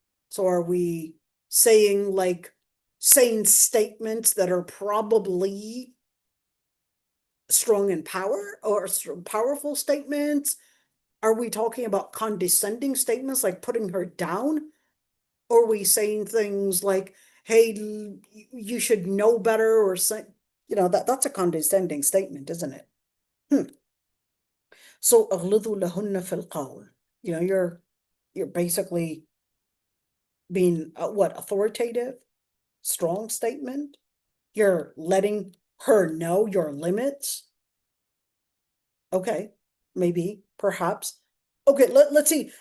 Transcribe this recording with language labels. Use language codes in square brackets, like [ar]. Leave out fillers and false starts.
[en] So are we saying statements that are probably strong in power, or powerful statements? Are we talking about condescending statements like putting her down? Or are we saying things like, hey, you should know better, or say, that's a condescending statement, isn't it? [ar] So أغلظوا لهن في القول. [en] You're basically being what, authoritative, strong statement. You're letting her know your limits. Okay, maybe, perhaps. Okay, let's see.